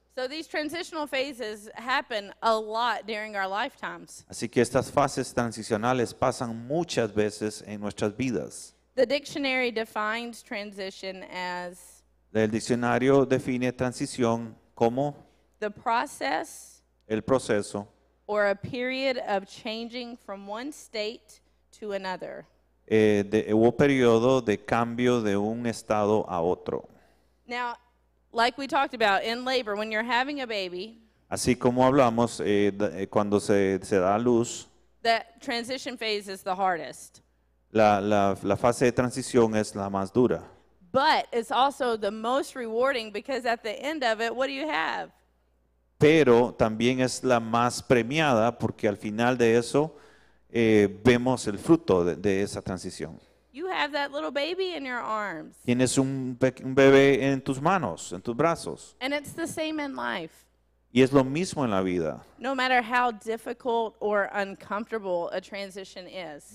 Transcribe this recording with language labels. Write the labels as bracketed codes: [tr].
[en] So these transitional phases happen a lot during our lifetimes. [es] Así que estas fases transicionales pasan muchas veces en nuestras vidas. [en] The dictionary defines transition as [es] El diccionario define transición como [en] the process [es] el proceso [en] or a period of changing from one state to another. [es] o periodo de cambio de un estado a otro. [en] Now, like we talked about in labor, when you're having a baby, [es] Así como hablamos cuando se da a luz, [en] that transition phase is the hardest. [es] la fase de transición es la más dura. [en] But it's also the most rewarding because at the end of it, what do you have? [es] Pero también es la más premiada porque al final de eso vemos el fruto de esa transición. [en] You have that little baby in your arms. [es] Tienes un bebé en tus manos, en tus brazos. [en] And it's the same in life. [es] Y es lo mismo en la vida. [en] No matter how difficult or uncomfortable a transition is.